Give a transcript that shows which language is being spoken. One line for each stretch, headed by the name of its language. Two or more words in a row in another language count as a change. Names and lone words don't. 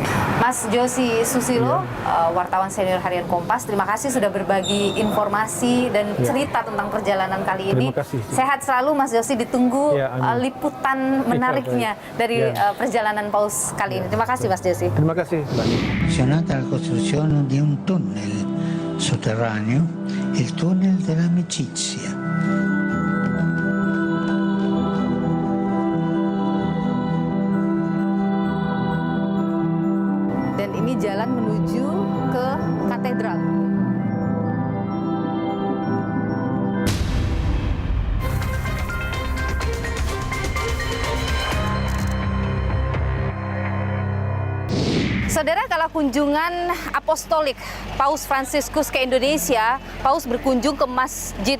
Indonesian: Mas Josi Susilo, wartawan senior Harian Kompas, terima kasih sudah berbagi informasi dan cerita tentang perjalanan kali ini. Terima kasih. Sehat selalu Mas Josi, ditunggu liputan menariknya dari perjalanan Paus kali ini. Terima kasih Mas Josi. Terima kasih.
Italian: Menzionata la costruzione di un tunnel sotterraneo, il tunnel dell'amicizia.
Indonesian: Dan ini jalan menuju ke katedral. Saudara, kalau kunjungan apostolik Paus Fransiskus ke Indonesia, Paus berkunjung ke Masjid